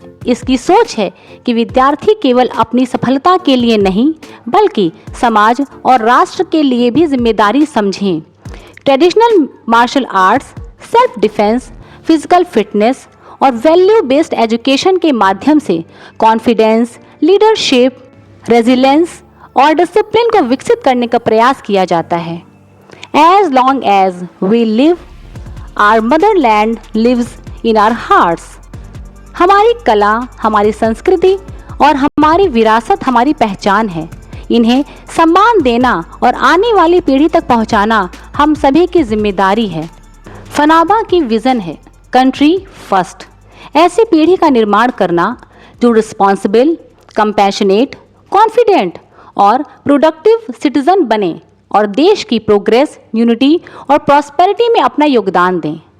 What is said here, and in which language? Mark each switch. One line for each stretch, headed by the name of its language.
Hindi: इसकी सोच है कि विद्यार्थी केवल अपनी सफलता के लिए नहीं, बल्कि समाज और राष्ट्र के लिए भी जिम्मेदारी समझें। Traditional martial arts, self defence, physical fitness और वैल्यू बेस्ड एजुकेशन के माध्यम से कॉन्फिडेंस, लीडरशिप, रेजिलेंस और डिसिप्लिन को विकसित करने का प्रयास किया जाता है।
English: As long as we live, our motherland lives in our hearts.
Hindi: हमारी कला, हमारी संस्कृति और हमारी विरासत हमारी पहचान है। इन्हें सम्मान देना और आने वाली पीढ़ी तक पहुंचाना हम सभी की जिम्मेदारी है। फनाबा की विजन है कंट्री फर्स्ट। ऐसी पीढ़ी का निर्माण करना जो रिस्पॉन्सिबल, कंपैशनेट, कॉन्फिडेंट और प्रोडक्टिव सिटीजन बने और देश की प्रोग्रेस, यूनिटी और प्रॉस्पेरिटी में अपना योगदान दें।